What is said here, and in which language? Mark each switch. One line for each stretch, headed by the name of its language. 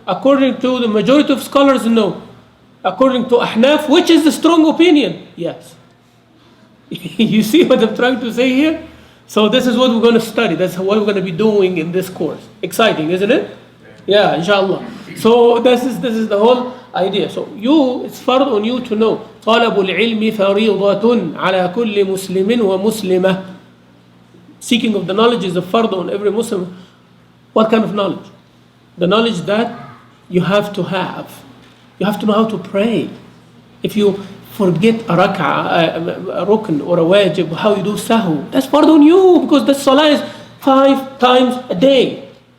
English: According to the majority of scholars, no. According to Ahnaf, which is the strong opinion? Yes. You see what I'm trying to say here? So this is what we're going to study. That's what we're going to be doing in this course. Exciting, isn't it? Yeah, inshallah. So this is the whole idea. So it's fard on you to know.
Arabic: طلب العلم فريضة على كل مسلم ومسلمة.
English: Seeking of the knowledge is a fard on every Muslim. What kind of knowledge? The knowledge that you have to have. You have to know how to pray. If you forget a rak'ah, a rukn or a wajib, how you do sahu, that's fard on you, because the salah is 5 times a day.